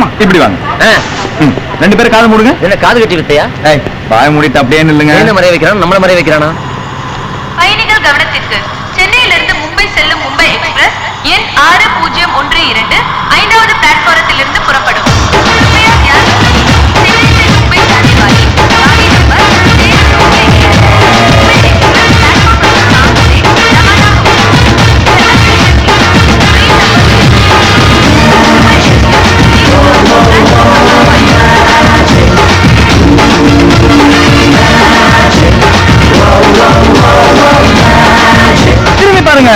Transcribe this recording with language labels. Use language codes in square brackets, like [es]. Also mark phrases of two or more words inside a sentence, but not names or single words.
[ta] இப்படி வாங்க. ஆ, ரெண்டு பேரும் காது மூடுங்க. என்ன காது கட்டி விட்டியா? ஏய் வாய மூடிட்டு அப்படியே நில்லுங்க. என்ன மறைய வைக்கிறான்? நம்மள மறைய வைக்கிறானா? பயணிகள் கவனத்திற்கு, சென்னையிலிருந்து மும்பை செல்லும் மும்பை எக்ஸ்பிரஸ் எண் 6012 5வது பிளாட்பாரத்திலிருந்து புறப்படும். [hi] कृपया ध्यान रखें, चेन्नई से मुंबई जाने वाली गाड़ी नंबर 692 मुंबई एक्सप्रेस प्लेटफॉर्म क्रमांक से रवाना [ta] திரும்பி பாருங்க.